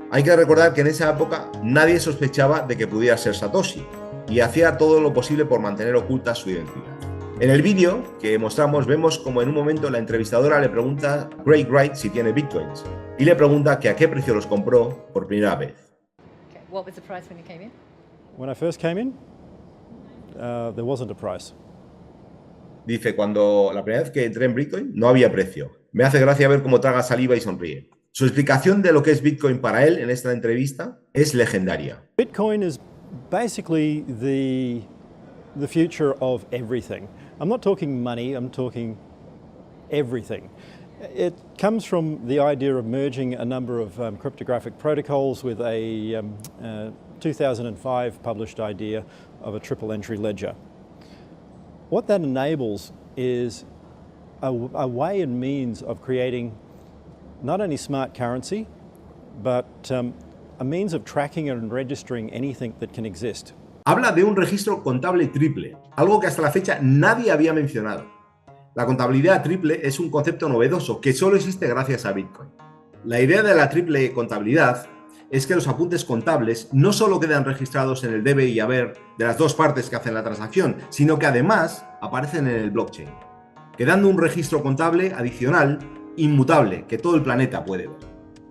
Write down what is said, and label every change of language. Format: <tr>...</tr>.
<es>Hay que recordar que en esa época nadie sospechaba de que pudiera ser Satoshi y hacía todo lo posible por mantener oculta su identidad. En el vídeo que mostramos vemos como en un momento la entrevistadora le pregunta a Craig Wright si tiene Bitcoins y le pregunta que a qué precio los compró por primera vez.</es> <en>Okay. What was the price when you came in? When I first came in, there wasn't a price.</en> <es>Dice, cuando la primera vez que entré en Bitcoin no había precio. Me hace gracia ver cómo traga saliva y sonríe. Su explicación de lo que es Bitcoin para él en esta entrevista es legendaria.</es> <en>Bitcoin is basically the future of everything. I'm not talking money, I'm talking everything. It comes from the idea of merging a number of cryptographic protocols with a 2005 published idea of a triple entry ledger. What that enables is a way and means of creating not only smart currency, but a means of tracking and registering anything that can exist.</en> <es>Habla de un registro contable triple, algo que hasta la fecha nadie había mencionado. La contabilidad triple es un concepto novedoso que solo existe gracias a Bitcoin. La idea de la triple contabilidad es que los apuntes contables no solo quedan registrados en el debe y haber de las dos partes que hacen la transacción, sino que además aparecen en el blockchain, quedando un registro contable adicional inmutable que todo el planeta puede ver.</es>